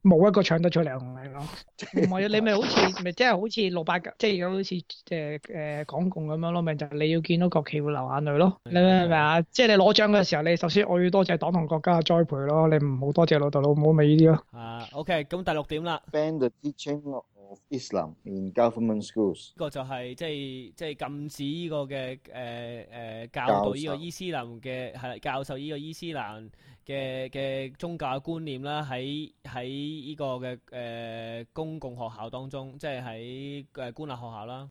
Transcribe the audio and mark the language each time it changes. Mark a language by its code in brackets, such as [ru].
[yue] 冇一个唱得出嚟，我咪咯。唔系，你咪好似咪即系好似六八九，即系好似港共咁样咯，咪就是、你要见到国旗会流眼泪咯。你明唔明啊？即系你攞奖嘅时候，你首先我要多谢党同国家。栽培咯，你唔好多谢老豆老母咪呢啲咯。 OK， 咁第六点啦。 [en] Ban the teaching of Islam in government schools。 [yue] 呢个就系即系禁止呢个嘅教导呢个伊斯兰嘅系教授呢个伊斯兰嘅宗教观念啦，喺呢个嘅公共学校当中，即系喺官立学校啦。